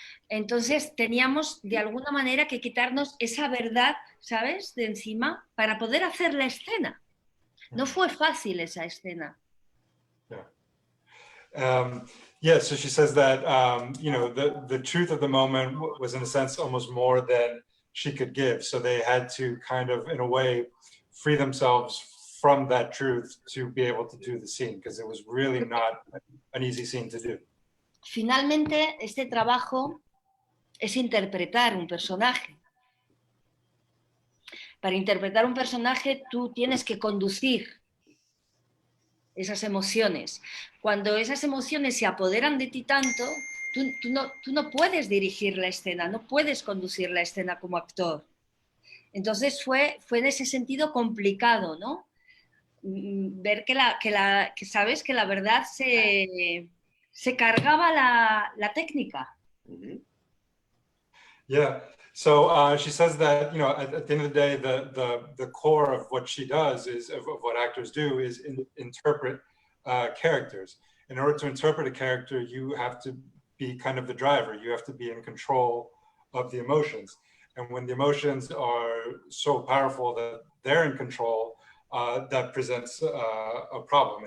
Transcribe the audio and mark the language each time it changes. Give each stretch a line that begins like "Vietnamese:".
Spanish: Entonces teníamos de alguna manera que quitarnos esa verdad, ¿sabes?, de encima para poder hacer la escena. No fue fácil esa escena.
English: Yeah, so she says that, you know, the truth of the moment was in a sense almost more than she could give. So they had to kind of, in a way, free themselves from that truth to be able to do the scene, because it was really not an easy scene to do.
Spanish: Finalmente, este trabajo es interpretar un personaje. Para interpretar un personaje, tú tienes que conducir esas emociones. Cuando esas emociones se apoderan de ti tanto, tú no puedes dirigir la escena, no puedes conducir la escena como actor. Entonces fue en ese sentido complicado, ¿no? Ver que sabes que la verdad se cargaba la técnica.
English: Yeah. So she says that, you know, at the end of the day, the core of what she does is of what actors do is interpret characters. In order to interpret a character, you have to be kind of the driver. You have to be in control of the emotions. And when the emotions are so powerful that they're in control, that presents a problem.